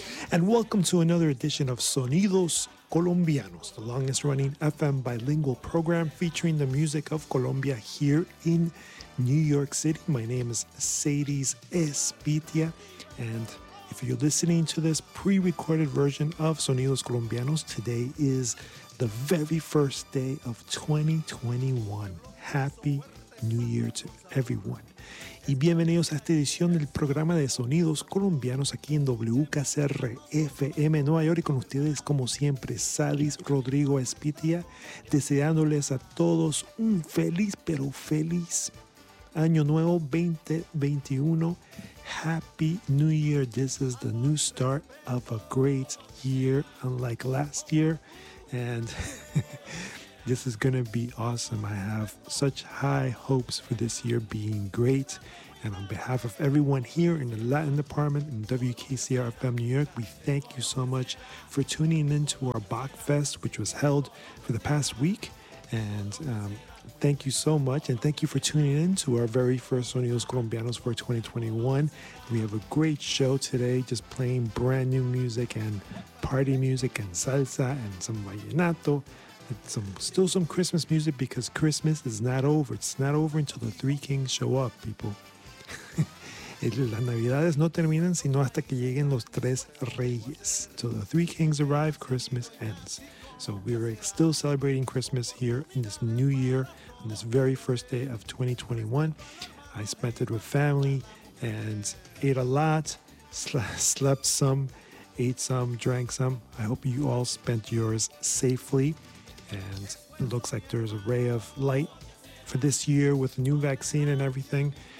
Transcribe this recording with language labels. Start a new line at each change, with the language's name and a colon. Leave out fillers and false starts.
English: And welcome to another edition of Sonidos Colombianos, the longest running FM bilingual program featuring the music of Colombia here in New York City. My name is Sadies Espitia, and if you're listening to this pre-recorded version of Sonidos Colombianos, today is the very first day of 2021. Happy New Year to everyone.
Spanish: Y bienvenidos a esta edición del programa de Sonidos Colombianos aquí en WKCR FM Nueva York y con ustedes, como siempre, Sadies Rodrigo Espitia, deseándoles a todos un feliz, pero feliz Año Nuevo 2021.
English: Happy New Year. This is the new start of a great year, unlike last year. And this is going to be awesome. I have such high hopes for this year being great. And on behalf of everyone here in the Latin department in WKCR-FM New York, we thank you so much for tuning in to our Bach Fest, which was held for the past week. And thank you so much. And thank you for tuning in to our very first Sonidos Colombianos for 2021. We have a great show today, just playing brand new music and party music and salsa and some vallenato. Still some Christmas music, because Christmas is not over. It's not over until the Three Kings show up, people.
Spanish: Las Navidades no terminan sino hasta que lleguen los Tres Reyes.
English: So the Three Kings arrive, Christmas ends. So we are still celebrating Christmas here in this new year, on this very first day of 2021. I spent it with family and ate a lot, slept some, ate some, drank some. I hope you all spent yours safely. And it looks like there's a ray of light for this year with a new vaccine and everything.